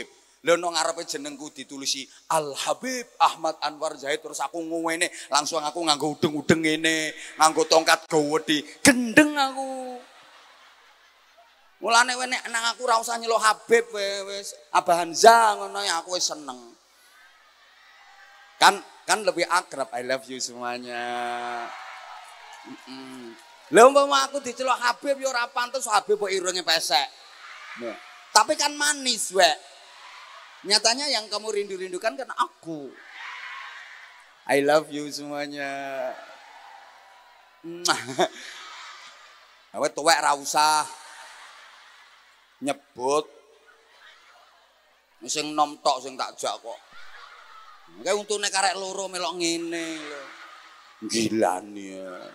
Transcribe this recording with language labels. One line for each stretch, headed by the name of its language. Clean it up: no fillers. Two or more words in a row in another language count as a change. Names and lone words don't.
Javanese: Lha nang ngarepe jenengku ditulisi Al Habib Ahmad Anwar Zahid, terus aku ngene, langsung aku nganggo udeng-udeng ngene, nganggo tongkat gawedi, gendeng aku. Mulane nek nang aku ora usah nyeluk Habib wis Abah Hamzah ngono ya aku wis seneng.
Indonesian: Kan lebih akrab,
English: I love you
Indonesian: semuanya.
Javanese: Lha umpama aku diceluk Habib ya ora pantes Habib kok irunge pesek. Nah, tapi kan manis wek.
Indonesian: Nyatanya yang kamu rindu-rindukan kan aku.
English: I love you
Indonesian: semuanya.
Javanese: Awet tuwek ra usah nyebut. Sing nom tok sing tak jak kok. Kayak untune karek loro melok ngene lho. Gilane ya.